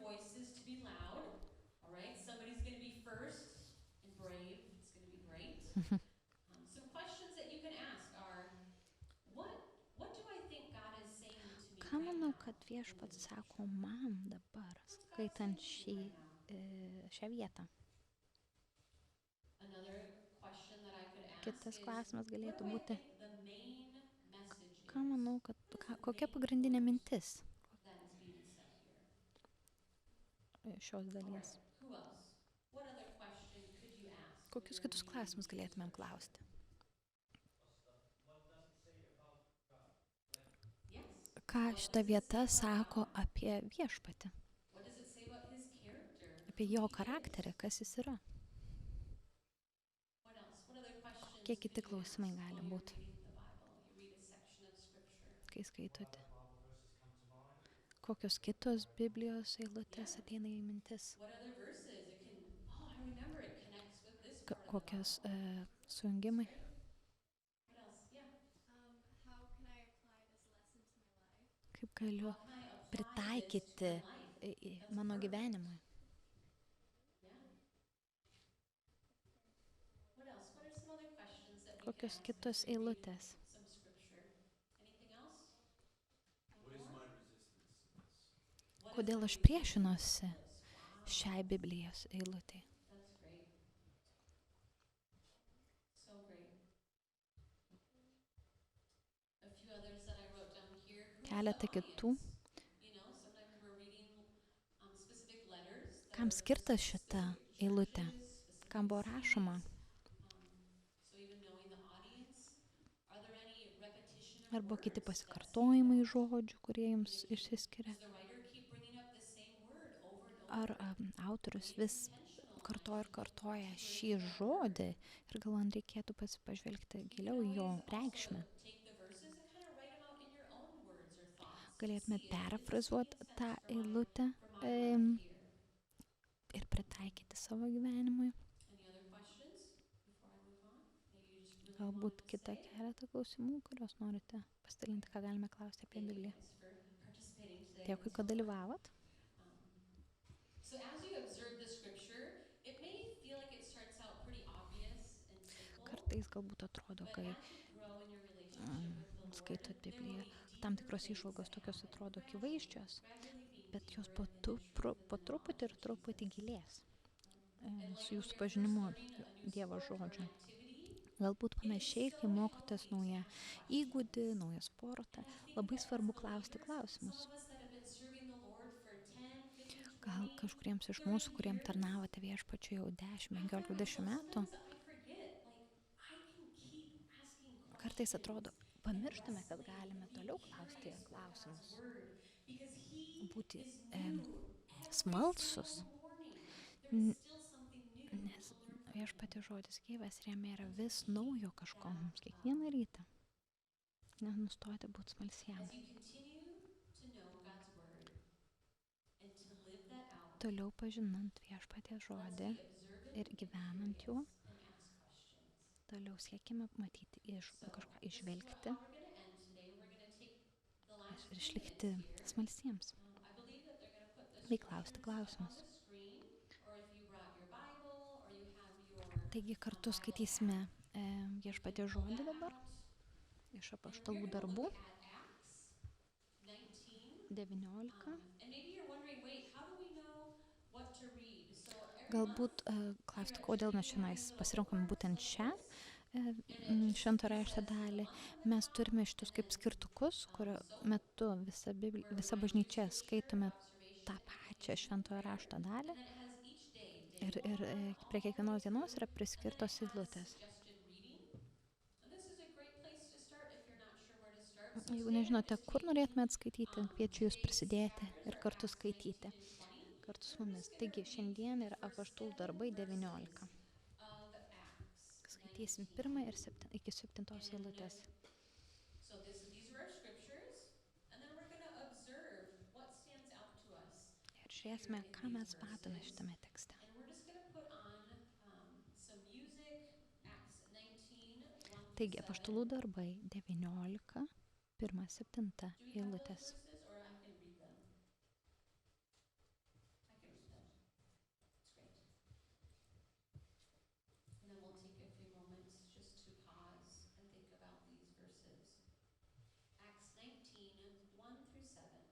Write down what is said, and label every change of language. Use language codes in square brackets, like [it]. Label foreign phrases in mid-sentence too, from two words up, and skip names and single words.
[lt] Ką manau, kad viešpats sako man dabar, skaitant šią vietą? Kitas klausimas galėtų būti, ką manau, kad kokia pagrindinė mintis [en] that is being said here? [lt] šios [en] All right. [lt] dalies? [en] Who else? What other question could you ask when [lt] Kokius [en] you're [lt] kitus [en] reading [lt] klausimus [en] the [lt] galėtumėm [en] scripture? [lt] klausti? [en] What does it say about God? Yes. [lt] Ką [en] What [lt] šita [en] does it [lt] vieta [en] say about [lt] sako [en] God? [lt] apie viešpatį, [en] What does it say about his character? [lt] apie [en] Who [lt] jo [en] he [lt] charakterį, [en] is? [lt] kas jis yra? [en] What else? What other questions [lt] Kokie kiti [en] could you ask [lt] klausimai gali [en] while you're [lt] būt, [en] reading the Bible? You read a section of scripture. [lt] kai skaitote? [en] What other Bible verses come to mind? [lt] Kokios kitos Biblijos eilutės ateina į mintis? [en] What other verses? It can, oh, I remember it connects with this part of the [lt] Kokios [en] Bible. [lt] sujungimai? [en] Great. What else? Yeah. How can I apply this lesson to my life? [lt] Kaip galiu [en] How can I apply this to [lt] pritaikyti [en] my life? [lt] į [en] That's [lt] mano [en] perfect. [lt] gyvenimui? [en] Yeah. What else? What are some other questions that we [lt] Kokios [en] can ask [lt] kitos [en] as we're reading [lt] eilutės? [en] some scripture? Anything else? What is More? my resistance to this? What is [lt] Kodėl [en] my [lt] aš [en] resistance [lt] priešinuosi [en] to this? Wow. [lt] šiai Biblijos eilutei? [en] That's great. So great. A few others that I wrote down here. Who's the [lt] Keletą kitų. [en] audience? You know, sometimes we're reading specific letters that [lt] Kam [en] are [lt] skirta [en] for [lt] šita [en] specific [lt] eilutė? [en] churches, specific [lt] Kam buvo rašoma? [en] cities. So even knowing the audience, are there any repetition of [lt] Arba kiti [en] words that [lt] pasikartojimai [en] stand out? [lt] žodžių, kurie jums išsiskiria? [en] Does the writer keep bringing up the same word over and [lt] Ar [en] over? [lt] autorius [en] Maybe it's [lt] vis [en] intentional. [lt] kartoja ir [en] Might [lt] kartoja [en] be [lt] šį [en] very clever. [lt] žodį ir galvant reikėtų pažvelgti [en] You can [lt] giliau į jo [en] always also [lt] reikšmę. [en] take the verses and kind of write them out in your own words or thoughts. [lt] Galėtumėt [en] See, is this [lt] perfrazuoti [en] making [lt] tą [en] sense for my [lt] eilutę [en] life here? [lt] ir pritaikyti savo gyvenimui. [en] Any other questions before I move on? Maybe you just really [lt] Galbūt [en] wanted to [lt] kitą [en] say? [lt] keletą klausimų, kuriuos norite pasidalinti, ką galime klausti apie [en] Thank you [lt] Bibliją. [en] guys for participating today. [lt] Dėkui, [en] That's [lt] kad [en] so fun. [lt] dalyvavot. [en] So as you observe the scripture, it may feel like it starts out pretty obvious and simple. [lt] Kartais galbūt atrodo, [en] But [lt] kai [en] as you grow in your relationship with the Lord, [lt] skaitot [en] there will [lt] Bibliją, [en] be [lt] tam [en] deeper [lt] tikros [en] things [lt] įžvalgos [en] that [lt] tokios [en] happen [lt] atrodo [en] gradually, [lt] akivaizdžios, [en] gradually being [lt] bet jos [en] deeper [lt] po, [en] in the [lt] tu, [en] truth [lt] pro, [en] and [lt] po [en] the [lt] truputį ir [en] knowledge of [lt] truputį [en] Jesus. [lt] gilės [en] And like [lt] su [en] when [lt] jūsų [en] you're [lt] pažinimu [en] first learning a new [lt] Dievo [en] sport or an [lt] žodžio. [en] activity, [lt] Galbūt [en] it is [lt] panašiai, kai [en] so [lt] mokotės [en] healthy to [lt] naują [en] ask [lt] įgūdį, [en] questions. [lt] naują sportą, [en] And I think [lt] labai [en] that [lt] svarbu [en] as [lt] klausti [en] believers, [lt] klausimus. [en] some of us that have been serving the Lord for 10, 15, [lt] Gal [en] 20, [lt] kažkuriems iš [en] 30 [lt] mūsų, kuriem [en] years, [lt] tarnavote viešpačiu jau 10, [en] I [lt] 15, [en] find [lt] 20 [en] myself [lt] metų, [en] sometimes I forget, like, I can keep asking [lt] kartais [en] questions [lt] atrodo, [en] and [lt] pamirštame, kad [en] wrestling [lt] galime [en] and being [lt] toliau klausti [en] curious with God's [lt] klausimus. [en] word, because He [lt] Būti [en] is new every [lt] smalsus, [en] single morning. There is still something new [lt] nes [en] to learn from Him. [lt] viešpatį žodis gyvas ir jame yra vis naujo kažko mums kiekvieną rytą. Nenustoti būti smalsiems. [en] As you continue to know God's word and to live that out, [lt] Toliau pažinant viešpaties [en] let's [lt] žodį [en] be observant [lt] ir [en] and [lt] gyvenant juo, [en] curious and ask questions. [lt] toliau siekime matyti, [en] So, [lt] kažką [en] this is [lt] išvelgti [en] how we're going to end today. We're going to take the last [lt] ir [en] 2 [lt] išlikti [en] minutes here. [lt] smalsiems. [en] I believe that they're going to put the [lt] Bei klausti [en] scriptures up on [lt] klausimus. [en] the screen, or if you brought your Bible, or you have your [lt] Taigi kartu [en] Bible [lt] skaitysime [en] app, you [lt] viešpaties [en] can pull [lt] žodį [en] that [lt] dabar [en] out. [lt] iš [en] And we're [lt] apaštalų [en] going to [lt] darbų [en] look at Acts 19. [lt] 19. [en] And maybe you're wondering, wait, how do we know what to read? So every [lt] Galbūt [en] month, [lt] klausti, kodėl mes šiandien pasirinkom būtent šią švento rašto dalį. Mes turime šitus kaip skirtukus, kurio metu visa bažnyčia skaitome tą pačią šventojo rašto dalį. [en] and then it has each day, day [lt] Ir [en] 1, [lt] prie kiekvienos dienos yra [en] and then [lt] priskirtos [en] it has [lt] eilutės. [en] suggested reading. And this is a great place to start if you're not sure where to start. So [lt] Jeigu [en] today I'm [lt] nežinote, [en] just [lt] kur [en] taking, [lt] norėtumėt skaityti, kviečiu jūs [en] today's [lt] prisidėti [en] chapters [lt] ir [en] are [lt] kartu [en] Acts [lt] skaityti [en] 19 and 20. [lt] kartu su [en] We're [lt] mumis. [en] just gonna [lt] Taigi [en] read [lt] šiandien yra [en] the first [lt] apaštalų [en] 7 [lt] darbai [en] verses [lt] 19. [en] of Acts [lt] Skaitysim [en] 19. [lt] 1 ir iki 7 eilutės. [en] So these are our scriptures, and then we're going to observe what stands out to us. [lt] Ir žiūrėsime, ką mes matome šitame tekste. [en] And we're just going to put on some music, Acts 19, 1 [lt] Taigi [en] through 7. [lt] apaštalų darbai 19, 1-7 [en] Do we have those [lt] eilutės. [en] verses, or I can read them? I can read them. It's great. And then we'll take a few moments just to pause and think about these verses. Acts 19, 1 through 7.